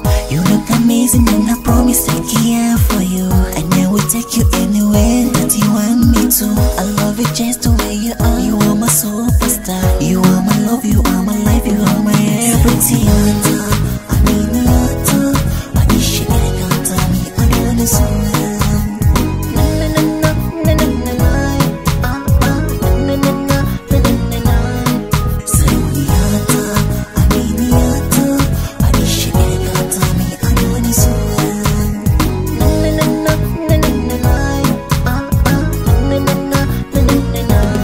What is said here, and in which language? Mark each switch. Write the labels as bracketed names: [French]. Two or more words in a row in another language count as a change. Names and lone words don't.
[English] You look amazing and I promise I'll care for you. And I will take you anywhere that you want me to. I love you just the way you are. You are my superstar. You are my love, you are my life, you are my everything. I need your top. [Hausa] Aisha, ƴar gata mai ado da suna. Na, na, na, na, na, na, na, na, ah, ah, na, na, na, na, na, na, na. Sarauniya ta, aminiya ta, Aisha, ƴar gata mai ado da suna. Na, na, na, na, na, na, na, na, ah, ah, na, na, na, na, na, na, na.